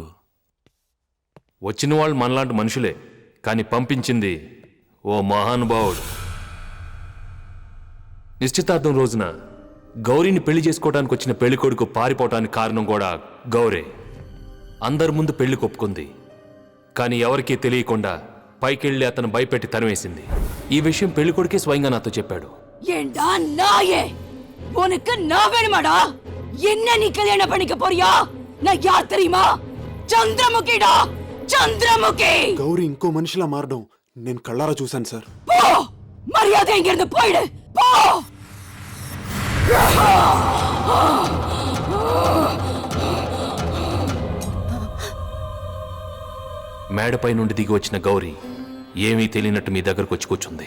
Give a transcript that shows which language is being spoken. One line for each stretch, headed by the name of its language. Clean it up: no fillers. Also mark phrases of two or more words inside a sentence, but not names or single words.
Telugu: వచ్చిన వాళ్ళు మనలాంటి మనుషులే, కానీ పంపించింది ఓ మహానుభావుడు. నిశ్చితార్థం రోజున గౌరీని పెళ్లి చేసుకోవడానికి వచ్చిన పెళ్లి కొడుకు పారిపోవటానికి కారణం కూడా గౌరే. అందరి ముందు పెళ్లి కొప్పుకుంది, కానీ ఎవరికీ తెలియకుండా పైకెళ్ళి అతను భయపెట్టి తరివేసింది. ఈ విషయం పెళ్లి కొడుకే స్వయంగా నాతో చెప్పాడు.
Tamil: ஏண்டா நாயே, உனக்கு நான் வேணுமாடா? என்ன நீ கல்யாணம் பண்ணிக்க போறியா? நான் யார் தெரியுமா?
Telugu: చంద్రముఖిడా, చంద్రముఖి. గౌరీ ఇంకో మనిషిలా మారడం నేను కళ్ళారా చూశాను సార్.
Tamil: போ, மரியாதை இங்கிருந்து போயிடு, போ.
Telugu: మేడపై నుండి దిగి వచ్చిన గౌరీ ఏమీ తెలియనట్టు మీ దగ్గరకు వచ్చి కూర్చుంది.